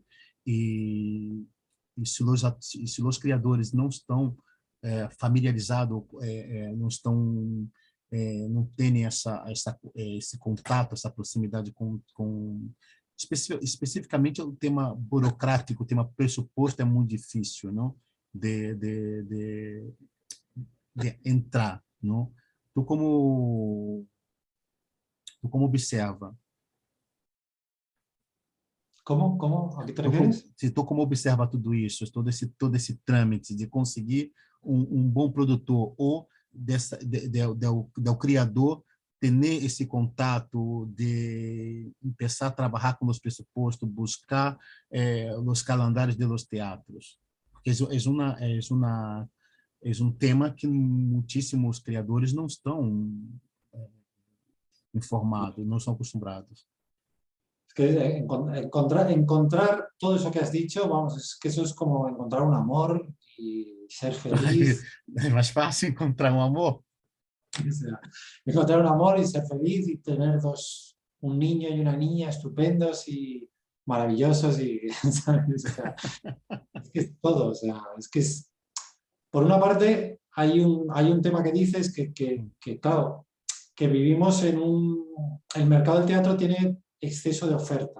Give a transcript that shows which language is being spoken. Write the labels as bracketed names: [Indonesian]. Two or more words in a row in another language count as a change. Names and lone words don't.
[Portuguese] E se os criadores não estão familiarizados, não têm esse contato, essa proximidade especificamente o tema burocrático, o tema pressuposto é muito difícil, não? De entrar, não? Tu como observa? [Spanish] ¿Cómo? ¿A qué te refieres? [Portuguese] Se tu como observa tudo isso, todo esse trâmite de conseguir um bom produtor ou do criador ter esse contato de começar a trabalhar com os pressupostos, buscar os calendários [Spanish] de los teatros, [Portuguese] porque é um tema que muitíssimos criadores não estão informados, não são acostumados. [Spanish] Es que encontrar todo eso que has dicho, vamos, es que eso es como encontrar un amor y ser feliz. [Portuguese] É mais fácil encontrar um amor. [Spanish] O sea, encontrar un amor y ser feliz y tener un niño y una niña estupendos y maravillosos y, ¿sabes? O sea, es que es todo, o sea, es que es... Por una parte, hay un tema que dices que claro, que vivimos en el mercado del teatro tiene exceso de oferta.